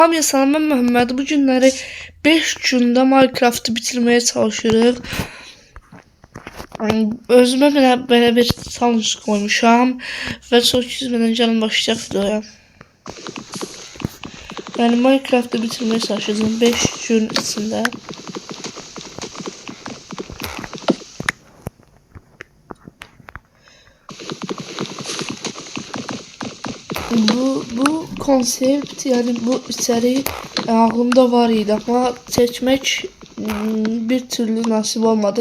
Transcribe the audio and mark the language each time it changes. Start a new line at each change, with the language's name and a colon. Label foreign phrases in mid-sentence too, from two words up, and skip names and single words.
Azerbaijani: Hamıya salam, mən Məhəmməd. Bu günləri 5 gündə Minecraft'ı bitirməyə çalışırıq. Özümə belə bir challenge qoymuşam və çox üzmədən gəlin başlayaq videoya. Yəni Minecraft'ı bitirməyə çalışacağım 5 gün içində.
Turkish: Bu konsept, yani bu içerik aklımda var idi ama seçmek bir türlü nasip olmadı.